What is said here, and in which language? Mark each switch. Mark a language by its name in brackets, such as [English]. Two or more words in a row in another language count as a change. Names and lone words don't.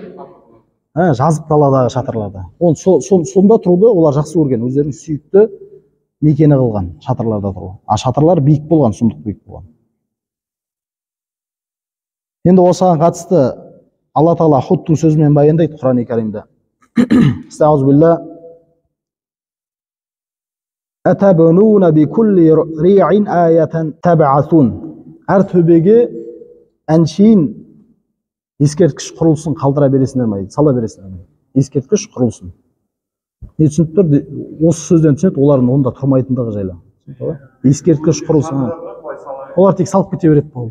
[Kazakh] Жазық даладағы шатырларда. Сонда тұруды олар жақсы көрген, өздерінің сүйікті мекені қылған шатырларда тұру. Шатырлар биік болған, сұмдық биік болған. Енді осыған қатысты Алла Тағала Худтың сөзімен баяндайды Құран-ы Кәрімде. [Arabic] Estağfirullah. أتبنون بكل ريع آية تعبثون. [Kazakh] Әр төбеге әншейін ескерткіш құрылысын қалдыра бересіңдер ме? Сала бересіңдер ме? Ескерткіш құрылысын. Не түсініп тұр? Осы сөзден түсінеді, олардың онда тұрмайтындығы жайлы. Ескерткіш құрылысын. Олар тек салып кете береді болды.